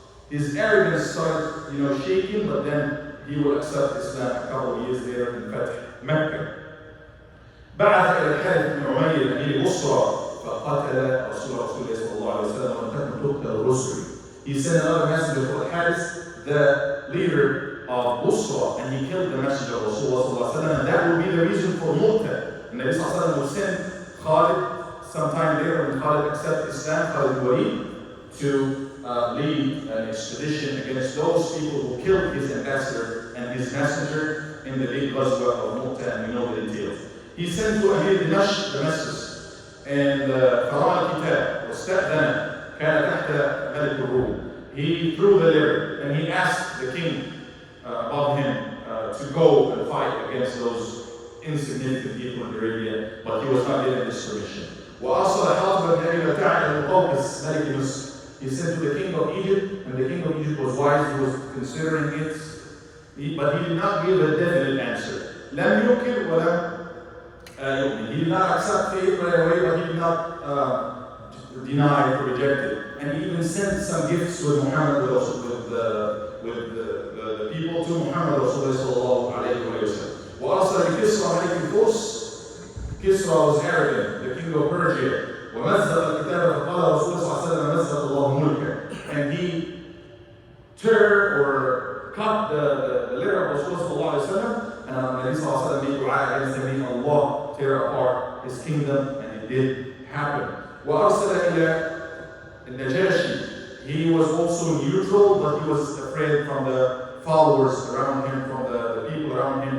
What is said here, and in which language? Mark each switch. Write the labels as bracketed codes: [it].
[en] His arrogance started, shaking, but then he will accept Islam a couple of years later in Fatih Mecca. [ar] بعث إلى الحارث بن عمير أمير بصرى فقتل رسول الله صلى الله عليه وسلم ولم تقتل الرسل. [en] He sent another messenger for Harith, the leader of Busra, and he killed the messenger of Rasulullah صلى الله عليه وسلم, and that will be the reason for Mu'tah. And the Nabi صلى الله عليه وسلم will send Khalid sometime later when Khalid accepted Islam, Khalid ibn Walid, to lead an expedition against those people who killed his ambassador and his messenger in the big Ghazwa of Mu'tah, and we know the details. He sent to Amir Dimashq, Damascus, and [ar] قرأ الكتاب واستأذن كان تحت ملك الروم. [en] He threw the letter and he asked the king above him to go and fight against those insignificant people in Arabia, but he was not given this permission. [ar] وأرسل حاطب بن أبي بلتع المقوقس ملك مصر. [en] He sent to the king of Egypt, and the king of Egypt was wise. He was considering it, but he did not give a definite answer. [ar] لم ينكر ولم [en] he did not accept faith right away, but he did not deny or reject it. And he even sent some gifts with Muhammad, with the people to Muhammad sallallahu alayhi wa sallam. [ar] وأرسل بكسرى ملك الفرس. [en] Kisra was arrogant, the king of Persia. [ar] ومزق الكتاب فقال رسول الله صلى الله عليه وسلم مزق الله ملكه. [en] And he tore or cut the letter of Rasulullah sallallahu alayhi wa sallam, and Nabi sallallahu alayhi wa sallam made dua against him, Allah tear apart his kingdom, and it did [ar] happen. وأرسل إلى النجاشي. [en] He was also neutral, but he was afraid from the followers around him, from the people around him.